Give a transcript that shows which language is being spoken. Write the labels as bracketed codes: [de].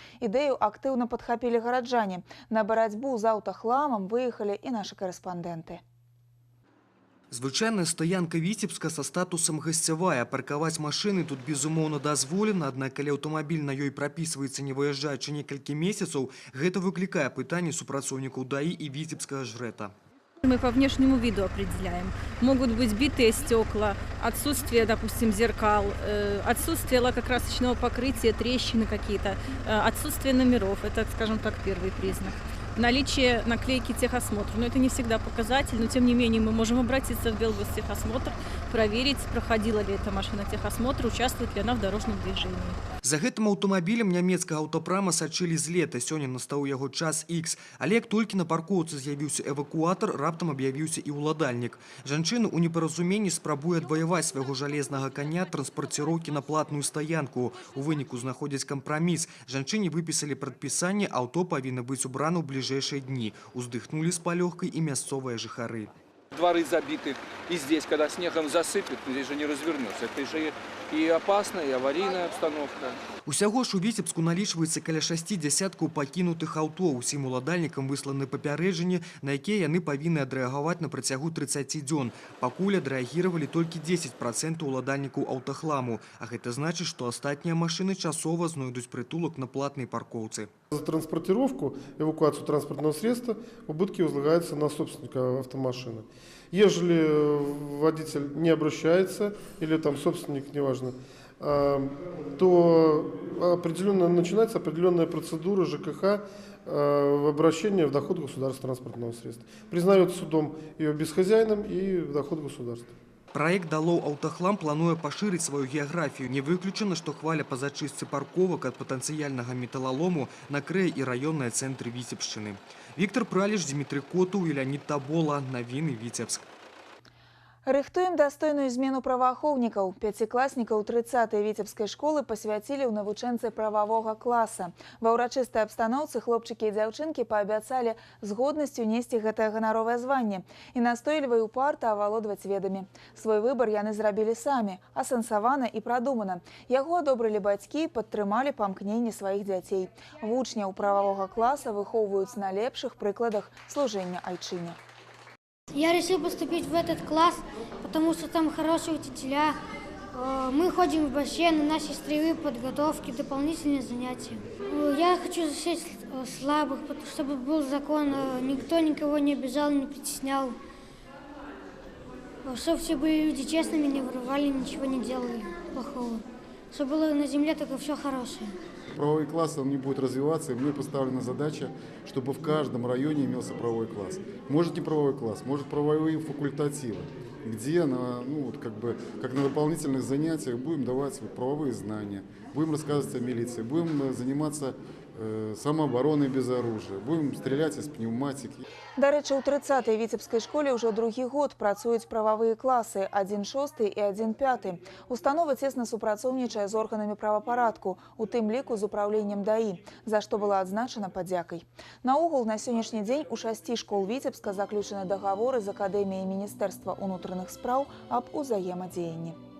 [be] Ідэю актыўна падхапілі гараджане. На барацьбу з аўтахламам выехалі і нашы карэспандэнты. Звычайная стаянка Віцебска са статусам гасцявая. Паркаваць машыны тут безумоўна дазволена, аднак калі аўтамабіль на ёй прапісваецца не выязджаючы некалькі месяцаў, гэта выклікае пытанні супрацоўнікаў ДАІ і віцебскага жрэта. [ru] Мы по внешнему виду определяем. Могут быть битые стекла, отсутствие, допустим, зеркал, отсутствие лакокрасочного покрытия, трещины какие-то, отсутствие номеров. Это, скажем так, первый признак. Наличие наклейки техосмотра. Но это не всегда показатель, но тем не менее мы можем обратиться в Белгостехосмотр, проверить, проходила ли эта машина техосмотр, участвует ли она в дорожном движении. [be] За гэтым аўтамабілем нямецкага аўтапрама сачылі з лета. Сёння настаў яго час X. Але як толькі на паркоўцы з'явіўся эвакуатар, раптам аб'явіўся і ўладальнік. Жанчына ў непаразуменні спрабуе адваяваць свайго жалезнага коня транспарціроўкі на платную стаянку. У выніку знаходзяць кампраміс. Жанчыне выпісалі прадпісанне, аўто павінна быць убрана ў бліжэйшыя дні. Уздыхнулі з палёгкай і мясцовыя жыхары. [ru] Дворы забиты, и здесь, когда снегом засыпет, здесь же не развернется. Это же и опасная, и аварийная обстановка. [be] Усяго ж у Віцебску налічваецца каля 6 дзясяткаў пакінутых аўто. Усім уладальнікам высланы папярэджанні, на якія яны павінны адрэагаваць на працягу 30 дзён. Пакуль адрэагіравалі толькі 10% уладальнікаў аўтахламу. А гэта значыць, што астатнія машыны часова знойдуць прытулак на платнай паркоўцы. [ru] За транспортировку, эвакуацию транспортного средства убытки возлагаются на собственника автомашины. Ежели водитель не обращается, или там собственник, неважно, то начинается определенная процедура ЖКХ в обращении в доход государства транспортного средства. Признается судом ее безхозяйным и в доход государства. [be] Проект «Далоў аўтахлам» плануе пашырыць сваю геаграфію. Не выключана, што хваля па зачыстцы парковак ад патэнцыяльнага металалому накрые і раённыя цэнтры Віцебшчыны. Віктор Праліш, Дмітрый Котаў і Леонид Табола. Навіны Віцебск. Рыхтуем дастойную змену праваахоўнікаў. Пяцікласнікаў 30-й віцебскай школы пасвяцілі ў навучэнцы прававога класа. Ва ўрачыстай абстаноўцы хлопчыкі і дзяўчынкі паабяцалі з годнасцю несці гэтае ганаровае званне і настойлівай упарта авалодваць ведамі. Свой выбар яны зрабілі самі, асэнсавана і прадумана. Яго адобрылі бацькі і падтрымалі памкненні сваіх дзяцей. Вучняў прававога класа выхоўваюць на лепшых прыкладах служэння айчыне. [ru] Я решил поступить в этот класс, потому что там хорошие учителя. Мы ходим в бассейн, на наши строевые подготовки, дополнительные занятия. Я хочу защищать слабых, чтобы был закон, никто никого не обижал, не притеснял. Чтобы все были люди честными, не воровали, ничего не делали плохого. Чтобы было на земле только все хорошее. Правовой класс он не будет развиваться, и мне поставлена задача, чтобы в каждом районе имелся правовой класс. Может не правовой класс, может правовые факультативы, где как на дополнительных занятиях будем давать правовые знания, будем рассказывать о милиции, будем заниматься самообороной без оружия, будем стрелять из пневматики. [be] До рэчы, у 30-й віцебскай школе ўжо другі год працуюць прававыя класы 1-6 і 1-5. Установа цесна супрацоўнічае з органамі правапарадку, у тым ліку з управленнем ДАІ, за што была адзначана падзякай. Наогул, на сённяшні дзень у 6 школ Віцебска заключаны дагаворы з Акадэміяй Міністэрства ўнутраных спраў аб узаемадзеянні.